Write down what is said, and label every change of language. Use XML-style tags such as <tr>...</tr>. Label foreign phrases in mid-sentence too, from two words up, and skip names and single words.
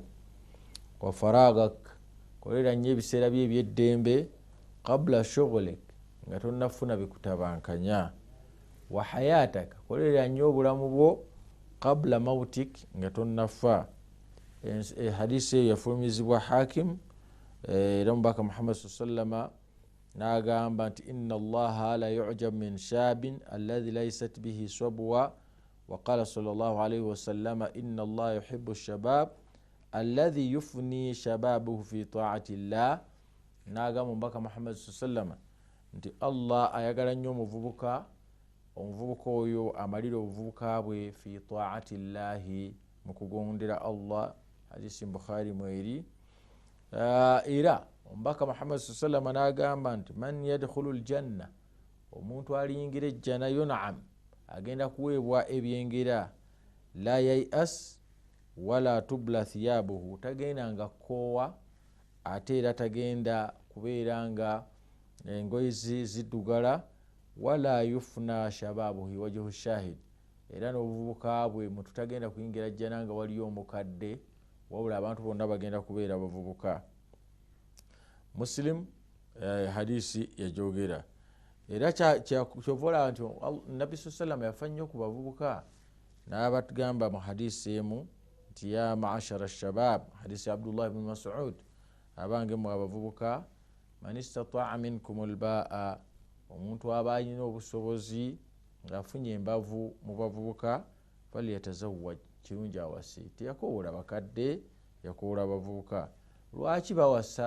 <ar>وفراغك,</ar> <lg>kolerera nnyo ebiseera bye eby'eddembe</lg> <ar>قبل شغلك</ar> <lg>nga tonnafuna bikutabankanya.</lg> <ar>وحياتك,</ar> <lg>kolerera nnyo obulamu bwo</lg> <ar>قبل موتك</ar> <lg>nga tonnafa. Hadisi eyo yafulumizibwa Hakim era omubaka Muhammad sallama n'agamba nti</lg> <ar>إن الله لا يعجب من شاب الذي ليست به صبوة وقال صلى الله عليه وسلم إن الله يحب شباب الذي يفني شبابه في طاعة الله.</ar> <lg>N'agamba omubaka Muhammad sallama nti Allah ayagala nnyo omuvubuka oyo amalira obuvubuka bwe</lg> <ar>في طاعة الله,</ar> <lg>mu kugondera Allah. Hadisi Bukhari mweri. Era omubaka Muhammad sallama n'agamba nti</lg> <ar>من يدخل الجنة,</ar> <lg>omuntu aliyingira ejjana yun'am, agenda kuweebwa ebyengera,</lg> <ar>لا ييأس ولا تبلى ثيابه,</ar> <lg>tagenda nga koowa ate era tagenda kubeera nga engoye ziddugala,</lg> <ar>ولا يفنى شبابه وجه شهيد,</ar> <lg>era n'obuvubuka bwe muntu tagenda kuyingira jjana nga waliyo omukadde, wabula abantu bonna bagenda kubeera bavubuka. Muslim hadisi yajogera. Era kyovola nti Nabbi sallallahu yafa nnyo ku bavubuka, n'abatugamba mu hadisi emu nti</lg> <ar>يا معشر الشباب,</ar> <lg>hadisi Abdullah ibn Mas'ud, abange mu abavubuka,</lg> <ar>من استطاع منكم الباءة,</ar> <lg>omuntu aba alina obusobozi ng'afunye embavu mu bavubuka, falyatazawwaj, kirungi awase. Teyakoowola bakadde, yakoowola abavubuka. Lwaki bawasa?</lg>